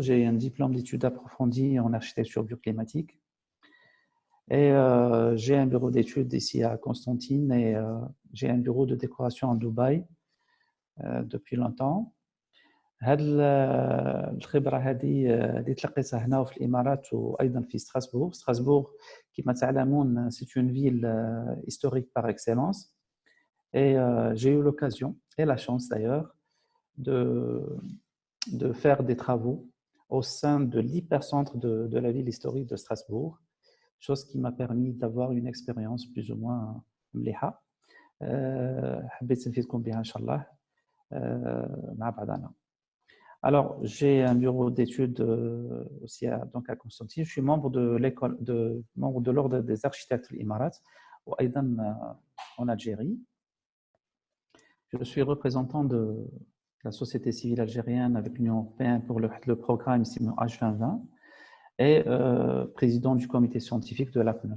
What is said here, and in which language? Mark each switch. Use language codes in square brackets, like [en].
[fr] J'ai un diplôme d'études approfondies en architecture bioclimatique. Et j'ai un bureau d'études ici à Constantine et j'ai un bureau de décoration à Dubaï depuis longtemps. [ar] هاد الخبرة هذه اللي تلقيتها هنا في الإمارات وأيضا في ستراسبورغ كما تعلمون [fr] c'est une ville historique par excellence. Et j'ai eu l'occasion et la chance d'ailleurs de faire des travaux au sein de l'hypercentre de la ville historique de Strasbourg, chose qui m'a permis d'avoir une expérience plus ou moins مليحة. [ar] حبيت نفيدكم بها إن شاء الله مع بعضنا. [fr] Alors, j'ai un bureau d'études aussi donc à Constantine. Je suis membre de l'ordre des architectes de l'Imarat وأيضا en Algérie. Je suis représentant de la société civile algérienne avec l'Union européenne pour le programme H2020 et président du comité scientifique de l'APNE.